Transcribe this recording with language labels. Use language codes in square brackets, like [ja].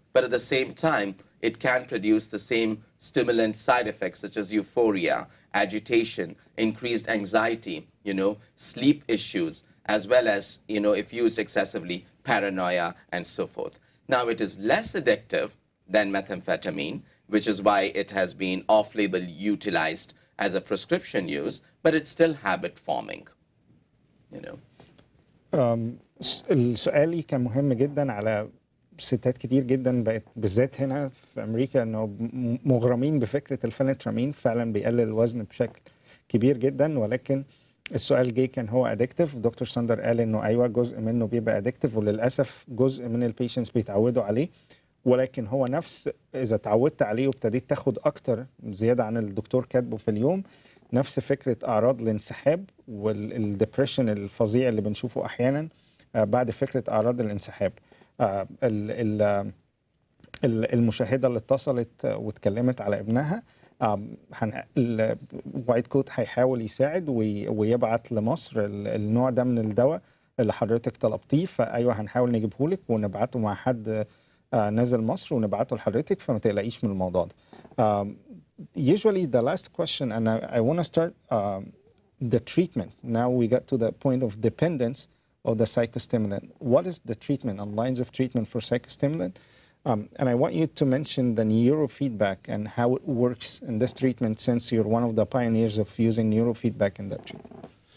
[en] But at the same time, it can produce the same stimulant side effects such as euphoria, agitation, increased anxiety, sleep issues, as well as, if used excessively, paranoia and so forth. Now, it is less addictive than methamphetamine, which is why it has been off-label utilized as a prescription use, but it's still habit-forming, [ar] السؤال كان مهم جدا على ستات كتير جدا بقت بالذات هنا في امريكا انه مغرمين بفكره الفينترامين، فعلا بيقلل الوزن بشكل كبير جدا، ولكن السؤال جه كان هو ادكتيف. دكتور سندر قال انه ايوه جزء منه بيبقى ادكتيف، وللاسف جزء من البيشنتس بيتعودوا عليه، ولكن هو نفس اذا اتعودت عليه وابتديت تاخد اكتر زياده عن الدكتور كاتبه في اليوم، نفس فكره اعراض الانسحاب والدبريشن الفظيع اللي بنشوفه احيانا بعد فكره اعراض الانسحاب. المشاهده اللي اتصلت واتكلمت على ابنها، الوايت كوت هيحاول يساعد ويبعت لمصر النوع ده من الدواء اللي حضرتك طلبتيه، فايوه هنحاول نجيبه لك ونبعته مع حد نازل مصر ونبعته لحضرتك، فما تقلقيش من الموضوع ده. [en] Usually the last question, and I want to start the treatment. Now we got to the point of dependence of the psychostimulant. What is the treatment and lines of treatment for psychostimulant? And I want you to mention the neurofeedback and how it works in this treatment, since you're one of the pioneers of using neurofeedback in that treatment.